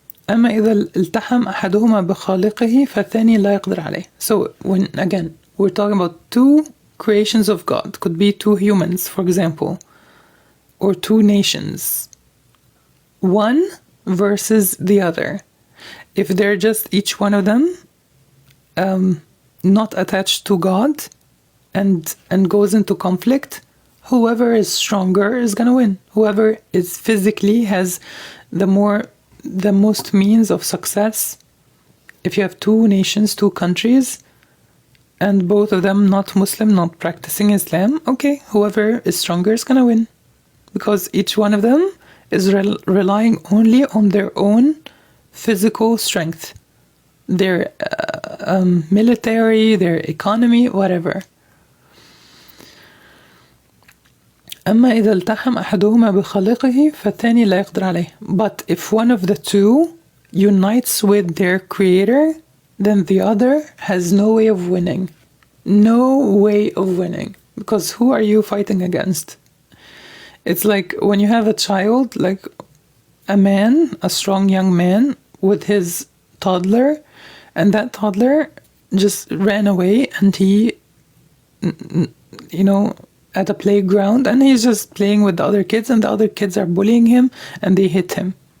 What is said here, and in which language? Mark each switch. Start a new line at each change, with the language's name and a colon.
Arabic: أما إذا التحم أحدهما بخالقه فالثاني لا يقدر عليه.
English: So when again we're talking about two creations of God, could be two humans, for example, or two nations, one versus the other. If they're just each one of them not attached to God and goes into conflict, whoever is stronger is gonna win. Whoever is physically has the most means of success. If you have two nations, two countries, and both of them not Muslim, not practicing Islam, okay, whoever is stronger is gonna win. Because each one of them is relying only on their own physical strength, their military, their economy, whatever.
Arabic: أما إذا التحم أحدهما بخالقه فالثاني لا يقدر عليه.
English: But if one of the two unites with their creator, then the other has no way of winning. No way of winning. Because who are you fighting against? It's like when you have a child, like a man, a strong young man with his toddler, and that toddler just ran away and he, at a playground, and he's just playing with the other kids, and the other kids are bullying him and they hit him.